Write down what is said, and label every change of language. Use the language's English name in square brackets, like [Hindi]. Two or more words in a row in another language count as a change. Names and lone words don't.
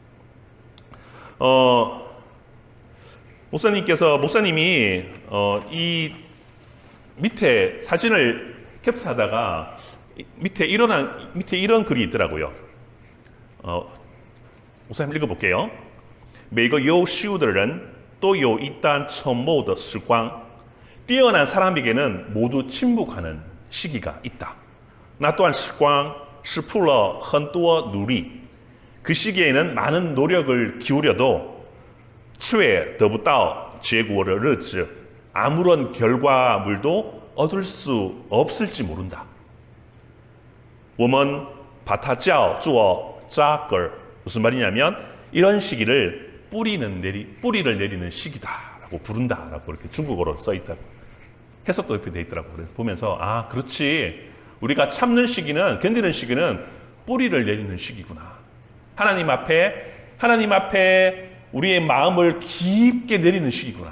[Korean] 목사님이 이 밑에 사진을 캡처하다가 밑에 이런 글이 있더라고요. 목사님 읽어볼게요. [Chinese] 每个优秀的人都有一段沉默的时光 [Korean] 뛰어난 사람에게는 모두 침묵하는 시기가 있다. [Chinese] 那段时光是付了很多努力 [Korean] 그 시기에는 많은 노력을 기울여도 [Chinese] 却得不到结果的日子 [Korean] 아무런 결과물도 얻을 수 없을지 모른다. [Chinese] 我们把它叫做扎根 [Korean] 무슨 말이냐면 이런 시기를 뿌리를 내리는 시기다라고 부른다라고 이렇게 중국어로 써 있다고 해석도 이렇게 돼 있더라고요. 그래서 보면서 그렇지, 우리가 참는 시기는, 견디는 시기는 뿌리를 내리는 시기구나. 하나님 앞에 우리의 마음을 깊게 내리는 시기구나.